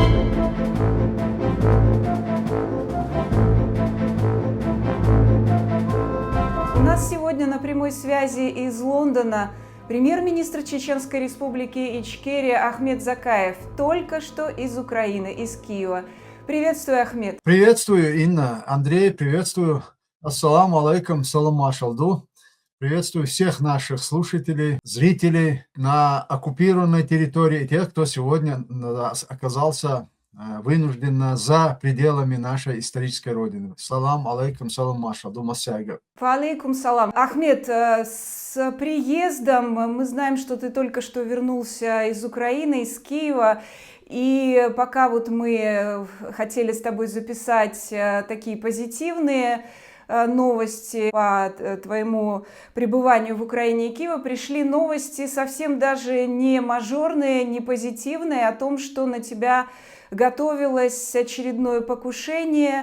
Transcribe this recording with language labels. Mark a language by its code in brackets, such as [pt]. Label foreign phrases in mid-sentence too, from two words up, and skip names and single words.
[ru] У нас сегодня на прямой связи из Лондона премьер-министр Чеченской Республики Ичкерия Ахмед Закаев, только что из Украины, из Киева. Приветствую, Ахмед. Приветствую, Инна. Андрей, приветствую. [ar] السلام عليكم, [ce] салам ашалду. [ru] Приветствую всех наших слушателей, зрителей на оккупированной территории, тех, кто сегодня оказался вынужденно за пределами нашей исторической родины. [ar] سلام عليكم, [ce] салам ашалду, массайга. [ar] عليكم السلام. [ru] Ахмед, с приездом мы знаем, что ты только что вернулся из Украины, из Киева. И пока вот мы хотели с тобой записать такие позитивные новости по твоему пребыванию в Украине и Киеве, пришли новости совсем даже не мажорные, не позитивные, о том, что на тебя готовилось очередное покушение.